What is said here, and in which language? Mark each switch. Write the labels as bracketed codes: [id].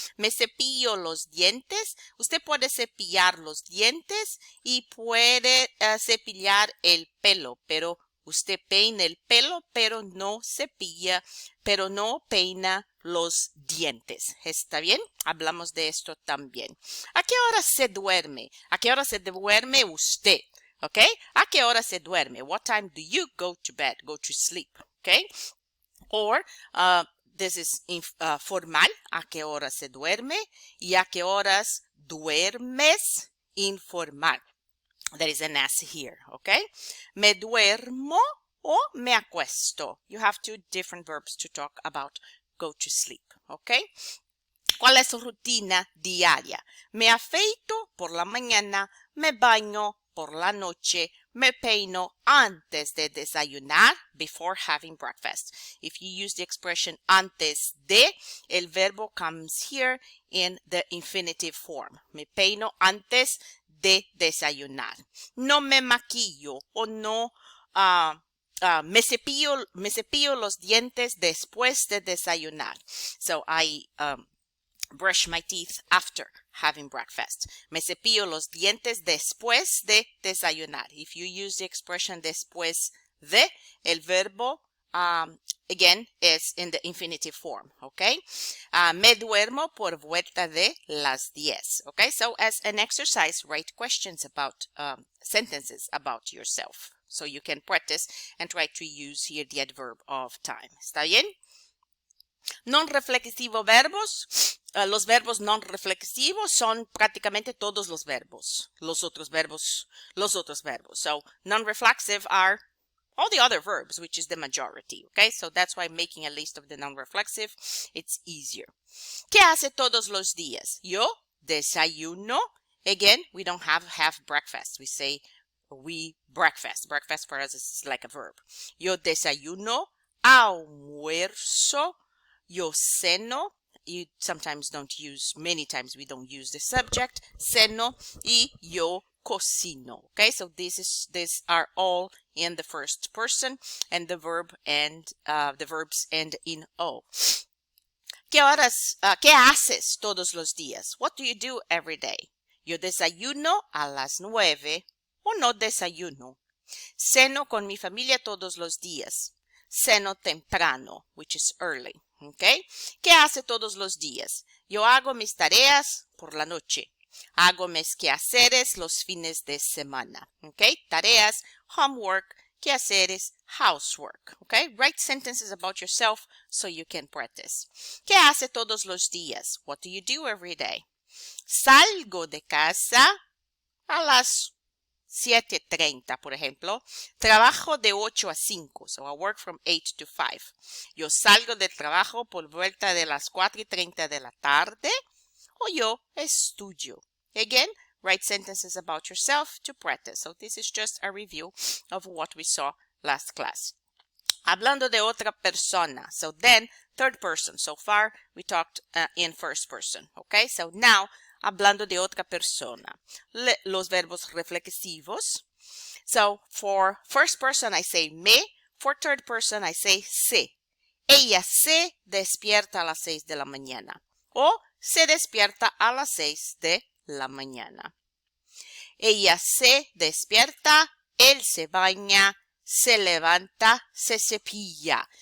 [es] Me cepillo los dientes. Usted puede cepillar los dientes y puede cepillar el pelo, pero usted peina el pelo, pero no cepilla, pero no peina los dientes. ¿Está bien? Hablamos de esto también. ¿A qué hora se duerme? ¿A qué hora se duerme usted? Okay? ¿A qué hora se duerme? [en] What time do you go to bed, go to sleep? Okay? Or, this is formal. [es] ¿A qué hora se duerme? Y ¿a qué horas duermes? Informal. [en] There is an S here, okay? [es] Me duermo o me acuesto. [en] You have two different verbs to talk about go to sleep, okay? [es] ¿Cuál es su rutina diaria? Me afeito por la mañana, me baño por la noche, me peino antes de desayunar, [en] before having breakfast. If you use the expression [es] antes de, el verbo [en] comes here in the infinitive form. [es] Me peino antes de desayunar. No me maquillo o no me cepillo los dientes después de desayunar. [en] So I brush my teeth after having breakfast. [es] Me cepillo los dientes después de desayunar. [en] If you use the expression [es] después de, el verbo [en] again is in the infinitive form, okay? [es] Me duermo por vuelta de las 10, okay? [en] So as an exercise, write questions about sentences about yourself. So you can practice and try to use here the adverb of time. [es] ¿Está bien? Non-reflexivos verbos. Los verbos non-reflexivos son prácticamente todos los verbos. Los otros verbos. [en] So non-reflexive are all the other verbs, which is the majority. Okay, so that's why making a list of the non-reflexive, it's easier. [es] ¿Qué hace todos los días? Yo desayuno. [en] Again, we don't have breakfast. We say we breakfast. Breakfast for us is like a verb. [es] Yo desayuno, almuerzo, yo ceno. [en] You sometimes don't use, many times we don't use the subject, [es] ceno, y yo cocino. [en] Okay, so these are all in the first person, and the verb and the verbs end in o. [es] ¿Qué haces todos los días? [en] What do you do every day? [es] Yo desayuno a las 9 o no desayuno. Ceno con mi familia todos los días. Ceno temprano, [en] which is early. [es] Okay? ¿Qué hace todos los días? Yo hago mis tareas por la noche. Hago mis quehaceres los fines de semana. [en] Okay? Tareas, homework, quehaceres, housework. Okay? Write sentences about yourself so you can practice. [es] ¿Qué hace todos los días? [en] What do you do every day? [es] Salgo de casa a las 7:30, por ejemplo. Trabajo de 8 a 5. [en] So I work from 8 to 5. [es] Yo salgo del trabajo por vuelta de las 4:30 de la tarde. O yo estudio. [en] Again, write sentences about yourself to practice. So this is just a review of what we saw last class. [es] Hablando de otra persona. [en] So then, third person. So far, we talked in first person. Okay, so now, [es] hablando de otra persona. Los verbos reflexivos. [en] So for first person, I say me. For third person, I say se. [es] Ella se despierta a las 6 de la mañana. O se despierta a las 6 de la mañana. Ella se despierta, él se baña, se levanta, se cepilla.